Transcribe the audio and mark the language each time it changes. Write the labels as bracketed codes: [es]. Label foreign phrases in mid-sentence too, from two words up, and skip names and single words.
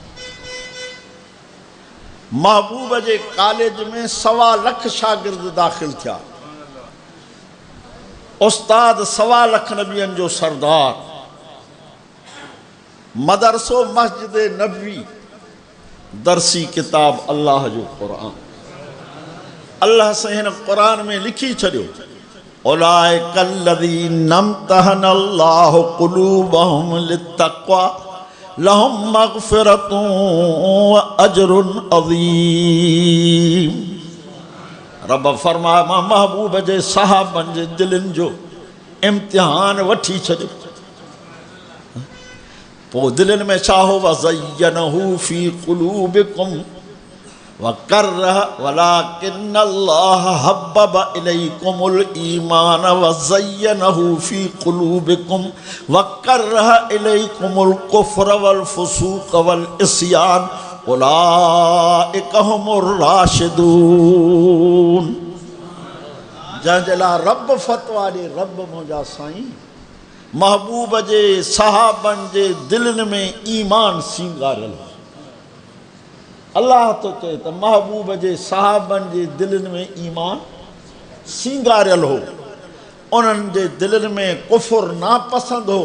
[sd] महबूब जे कॉलेज में 1.25 लाख शागिर्द दाख़िल थिया, उस्ताद 1.25 लाख नबियनि जो सरदार, मदरसो मस्जिद नबवी, दरसी किताब अल्लाह जो क़ुरान। अल्लाह से हिन क़ुरान में लिखी छॾियो, [ar] أولئك الذين امتحن الله قلوبهم للتقوى لهم مغفرة وأجر عظيم. [sd] रब फरमाए मां महबूब जे साहबनि जे दिलनि जो इम्तिहान वठी छॾियो। पोइ दिलनि में छा हो? [ar] وزينه في قلوبكم وكره ولكن الله حبب إليكم الإيمان وزينه في قلوبكم وكره إليكم الكفر والفسوق والعصيان أولئك هم الراشدون. [sd] जंहिंजे लाइ रब फ़तवा ॾे, रब मुंहिंजा साईं महबूब जे साहबनि जे दिलनि में ईमान सींगारियल। अल्लाह तो चए त महबूब जे साहबनि जे दिलनि में ईमान सींगारियल हो, उन्हनि जे दिलनि में कुफ़ुर नापसंद हो।